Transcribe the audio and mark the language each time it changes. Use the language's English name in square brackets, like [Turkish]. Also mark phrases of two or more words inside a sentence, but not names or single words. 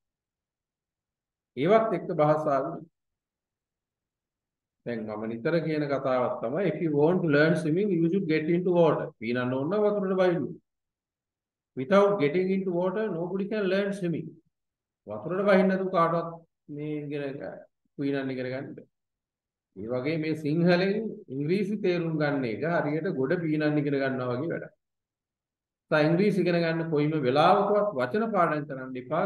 [Sinhala] ඒවත් එක්ක භාෂාව දැන් මම නිතර කියන කතාවක් තමයි [English] if you want to learn swimming you should get into water. [Sinhala] පීනන්න ඕන වතුරට බහින්න. [English] Without getting into water nobody can learn swimming. [Sinhala] වතුරට බහින්න නැතුව කාටවත් මේ ඉගෙන පීනන්න ඉගෙන ගන්න බෑ. මේ වගේ මේ සිංහලෙන් ඉංග්‍රීසි තේරුම් ගන්න එක හරියට ගොඩ පීනන්න ඉගෙන ගන්නවා වගේ වැඩක්. ඒ ඉංග්‍රීසි ඉගෙන ගන්න කොයිම වෙලාවකවත් වචන පාඩම් කරන්න එපා.